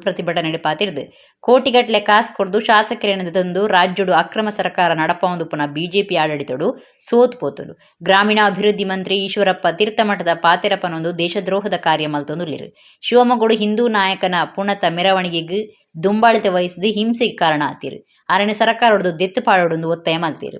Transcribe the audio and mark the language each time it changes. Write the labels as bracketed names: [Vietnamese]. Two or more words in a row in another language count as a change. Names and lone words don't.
[Tulu] ಪ್ರತಿಭಟನೆ ನಡೆಪಾತಿರ್ದು ಕೋಟಿಗಟ್ಟಲೆ ಕಾಸು ಕೊಡ್ದು ಶಾಸಕರೇನದ ತಂದು ರಾಜ್ಯಡು ಅಕ್ರಮ ಸರ್ಕಾರ ನಡಪಾವಂದು ಪುನಃ ಬಿಜೆಪಿ ಆಡಳಿತಡು ಸೋತ್ ಪೋತಲು ಗ್ರಾಮೀಣಾಭಿವೃದ್ಧಿ ಮಂತ್ರಿ ಈಶ್ವರಪ್ಪ ತೀರ್ಥಮಠದ ಪಾತೆರಪ್ಪನೊಂದು ದೇಶದ್ರೋಹದ ಕಾರ್ಯ ಮಲ್ತೊಂದುಲ್ಲಿರು. ಶಿವಮೊಗ್ಗಡು ಹಿಂದೂ ನಾಯಕನ ಪುಣತ ಮೆರವಣಿಗೆಗೆ ದುಂಬಾಳಿತ ವಹಿಸದೆ ಹಿಂಸೆಗೆ ಕಾರಣ ಆತಿರು. ಅರಣ್ಯ ಸರ್ಕಾರದ್ದು ದೆತ್ತುಪಾಡೊಂದು ಒತ್ತಾಯ ಮಾಡ್ತೀರು.